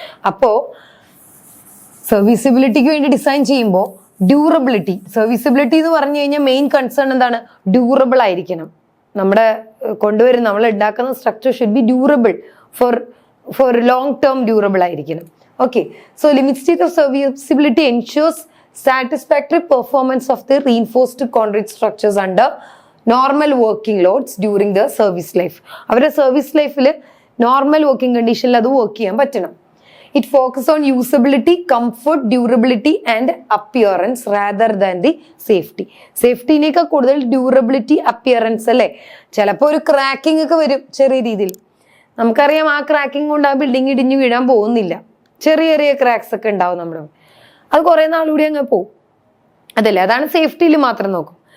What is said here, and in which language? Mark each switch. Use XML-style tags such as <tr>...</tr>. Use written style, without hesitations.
<ml>അപ്പോ സർവീസിബിലിറ്റിക്ക് വേണ്ടി ഡിസൈൻ ചെയ്യുമ്പോൾ ഡ്യൂറബിലിറ്റി, സർവീസിബിലിറ്റി എന്ന് പറഞ്ഞു കഴിഞ്ഞാൽ മെയിൻ കൺസേൺ എന്താണ്? ഡ്യൂറബിൾ ആയിരിക്കണം. നമ്മൾ ഉണ്ടാക്കുന്ന</ml> <en>structure should be durable, for long term</en> <ml>durable ആയിരിക്കണം.</ml> <en>Okay, so limit state of serviceability ensures satisfactory performance of the reinforced concrete structures under normal working loads during the service life.</en> <ml>അവരുടെ service ലൈഫിൽ normal working കണ്ടീഷനിൽ അത് work ചെയ്യാൻ പറ്റണം.</ml> <en>It focuses on usability, comfort, durability and appearance rather than the safety.</en> <ml>സേഫ്റ്റിനേക്കാൾ കൂടുതൽ durability, appearance അല്ലേ. ചിലപ്പോൾ ഒരു ക്രാക്കിംഗ് ഒക്കെ വരും ചെറിയ രീതിയിൽ. നമുക്കറിയാം ആ ക്രാക്കിംഗ് കൊണ്ട് ആ ബിൽഡിംഗ് ഇടിഞ്ഞു വീഴാൻ പോകുന്നില്ല. ചെറിയ ചെറിയ ക്രാക്സ് ഒക്കെ ഉണ്ടാവും നമ്മുടെ. അത് കുറേ നാളുകൂടി അങ്ങ് പോകും. അതല്ലേ, അതാണ് സേഫ്റ്റിയിൽ മാത്രം നോക്കും.</ml>